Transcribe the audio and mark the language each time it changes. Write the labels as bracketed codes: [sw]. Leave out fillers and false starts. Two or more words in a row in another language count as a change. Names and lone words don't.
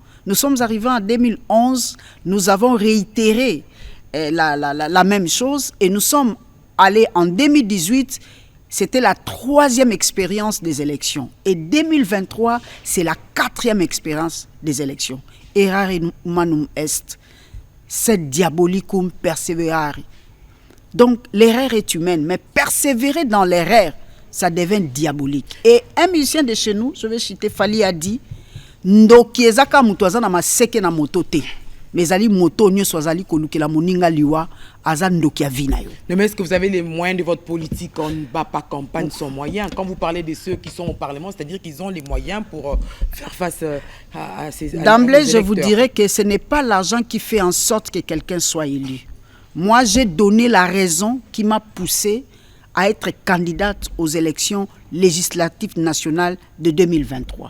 [fr] Nous sommes arrivés en 2011, nous avons réitéré la même chose et nous sommes allés en 2018. C'était la 3e expérience des élections. Et 2023, c'est la 4e expérience des élections. [la] Errare humanum est, sed diabolicum perseverare. [fr] Donc, l'erreur est humaine, mais persévérer dans l'erreur, ça devient diabolique. Et un musicien de chez nous, je vais citer Fali, a dit [ln] Ndoki ezaka mutu aza na maseke na moto te. Mais ali moto nyonso azali kolukela moninga liwa aza ndoki ya vina yo. [fr] Mais est-ce que vous avez les moyens de votre politique? On ne bat pas campagne sans moyens. Quand vous parlez de ceux qui sont au Parlement, c'est-à-dire qu'ils ont les moyens pour faire face à ces... D'emblée, je vous dirais que ce n'est pas l'argent qui fait en sorte que quelqu'un soit élu. Moi, j'ai donné la raison qui m'a poussé à être candidate aux élections législatives nationales de 2023.